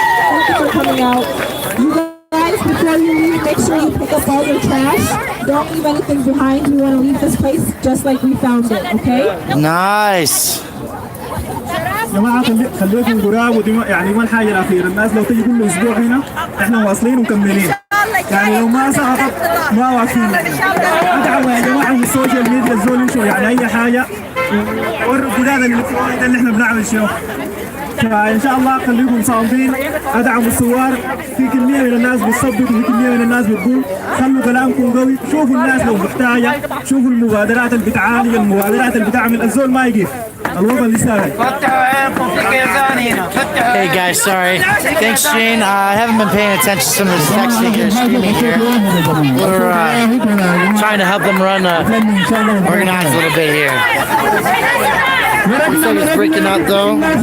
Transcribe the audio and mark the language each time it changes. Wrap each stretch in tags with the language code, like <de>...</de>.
<en>Thank you for coming out. You guys, before you leave, make sure you pick up all your trash. Don't leave anything behind. We want to leave this place just like we found it, okay? Nice.</en> <ar>جماعة خلوكم قراب يعني ما الحاجة الأخيرة الناس لو تجي كل أسبوع هنا إحنا واصلين ومكملين يعني لو ما سقطت ما واقفين ادعموا يا جماعة من السوشيال ميديا الزول يمشوا يعني أي حاجة وروا الجداد اللي إحنا بنعمل شو فإن شاء الله خليكم صامدين ادعموا الثوار في كمية من الناس بتصدق وفي كمية من الناس بتقول خلوا كلامكم قوي شوفوا الناس لو محتاجة شوفوا المبادرات اللي بتعالج المبادرات اللي بتعمل الزول ما يقف الوطن لسه</ar> <en>Hey guys, sorry. Thanks, Shane. I haven't been paying attention to some of the texting and streaming here. We're trying to help them run, organize a little bit here. Looks like it's breaking up though.</en>